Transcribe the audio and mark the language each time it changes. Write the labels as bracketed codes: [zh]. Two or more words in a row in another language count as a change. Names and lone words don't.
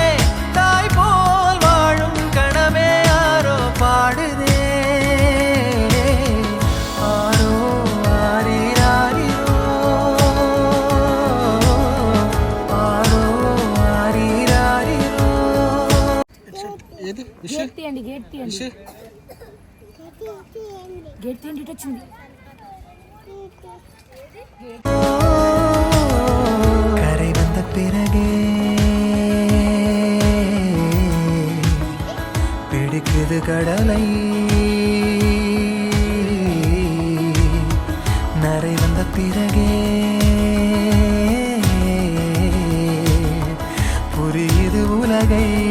[ta] தாய் போல் வாழும் கணமே ஆரோ பாடுதே. ஆரோ ஆரீராரிரோ ஆரோ ஆரீராரிரோ. [te] గేట్ తీయండి వచ్చింది. [ta] கரை வந்த பிறகே பிடிக்குது கடலை, நரை வந்த பிறகே புரியுது உலகை.